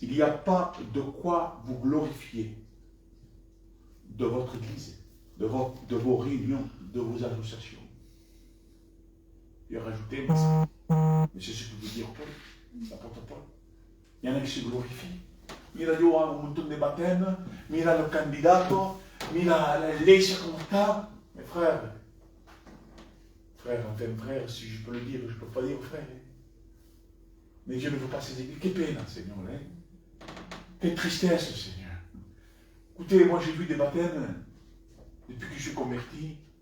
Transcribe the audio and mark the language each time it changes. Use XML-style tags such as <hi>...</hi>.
<fr>Il n'y a pas de quoi vous glorifier de votre église, de vos réunions, de vos associations. Il a rajouté, mais c'est ce que veut dire Paul, l'apôtre Paul. Il y en a qui se glorifient.</fr> <es>Mira yo hago un montón de baptêmes, mira los candidatos, mira la iglesia como está.</es> <fr>Mes frères, frère, si je peux le dire, je ne peux pas dire frère. Mais Dieu ne veut pas ces églises. Quelle peine, Seigneur. Hein? Quelle tristesse, Seigneur. Écoutez, moi j'ai vu des baptêmes depuis que je suis converti.</fr>